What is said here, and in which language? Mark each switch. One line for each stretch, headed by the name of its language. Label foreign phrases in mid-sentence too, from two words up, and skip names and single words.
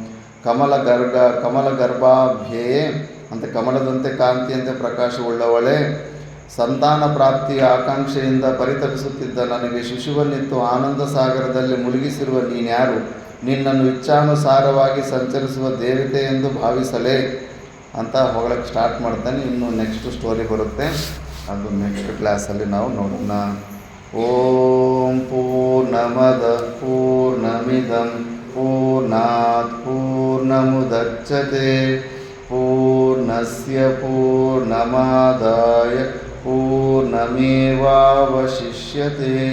Kannada: ಕಮಲಗರ್ಭಾಭ್ಯೆ ಅಂತ ಕಮಲದಂತೆ ಕಾಂತಿಯಂತೆ ಪ್ರಕಾಶವುಳ್ಳವಳೇ, ಸಂತಾನ ಪ್ರಾಪ್ತಿಯ ಆಕಾಂಕ್ಷೆಯಿಂದ ಪರಿತಪಿಸುತ್ತಿದ್ದ ನನಗೆ ಶಿಶುವನ್ನಿತ್ತು ಆನಂದ ಸಾಗರದಲ್ಲಿ ಮುಳುಗಿಸಿರುವ ನೀನ್ಯಾರು? ನಿನ್ನನ್ನು ಇಚ್ಛಾನುಸಾರವಾಗಿ ಸಂಚರಿಸುವ ದೇವತೆ ಎಂದು ಭಾವಿಸಲೇ ಅಂತ ಹೊಗಳಕ್ಕೆ ಸ್ಟಾರ್ಟ್ ಮಾಡ್ತಾನೆ. ಇನ್ನು
English: next story
Kannada: ಬರುತ್ತೆ, ಅದು
English: next classಲ್ಲಿ
Kannada: ನಾವು ನೋಡೋಣ.
Sanskrit: ಓಂ ಪೂರ್ಣಮದ ಪೂರ್ಣಮಿದಂ ಪೂರ್ಣಾತ್ ಪೂರ್ಣಮುದಚ್ಯತೆ ಪೂರ್ಣಸ್ಯ ಪೂರ್ಣಮಾದಾಯ ಪೂರ್ಣಮೇವಾವಶಿಷ್ಯತೆ.